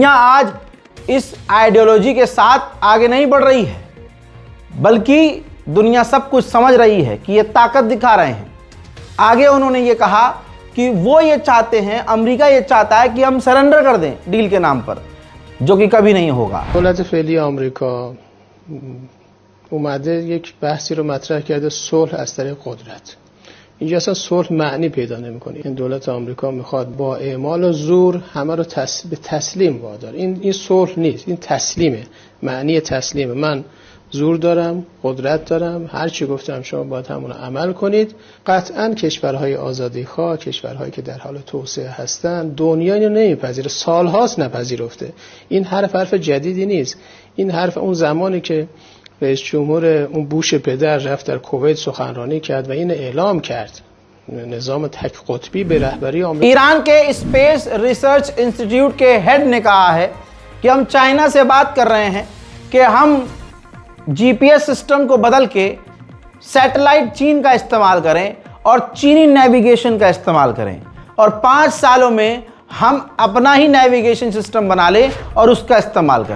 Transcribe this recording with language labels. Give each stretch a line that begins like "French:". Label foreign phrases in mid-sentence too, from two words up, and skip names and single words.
Hindi: दुनिया आज इस आइडियोलॉजी के साथ आगे नहीं बढ़ रही है, बल्कि दुनिया सब कुछ समझ रही है कि ये ताकत दिखा रहे हैं। आगे उन्होंने ये कहा कि वो ये चाहते हैं, अमेरिका ये चाहता है कि हम सरेंडर कर दें डील के नाम पर, जो कि कभी नहीं होगा।
Persian: دولت فعلی آمریکا اومده یک بحثی رو مطرح کرده، صلح از طریق قدرت. اینجا اصلا صلح معنی پیدا نمی‌کنه. این دولت آمریکا میخواد با اعمال و زور همه رو به تسلیم واداره. این صلح نیست، این تسلیمه. معنی تسلیمه. من زور دارم، قدرت دارم، هر چی گفتم شما باید همون رو عمل کنید. قطعاً کشورهای آزادیخواه، کشورهایی که در حال توسعه هستن، دنیا اینو نمیپذیره، سالهاست نپذیرفته. این حرف جدیدی نیست. این حرف اون زمانی که رئیس جمهور اون بوش پدر رفت در کویت سخنرانی کرد و این اعلام کرد نظام تک قطبی به رهبری آمریکا.
Hindi: ईरान के
English: space research institute
Hindi: के हेड ने कहा है कि हम चाइना से बात कर रहे हैं कि हम
English: GPS system
Hindi: को बदल के सैटेलाइट चीन का इस्तेमाल करें और चीनी नेविगेशन का इस्तेमाल करें, और 5 सालों में हम अपना ही
English: navigation system
Hindi: बना लें और उसका इस्तेमाल करें।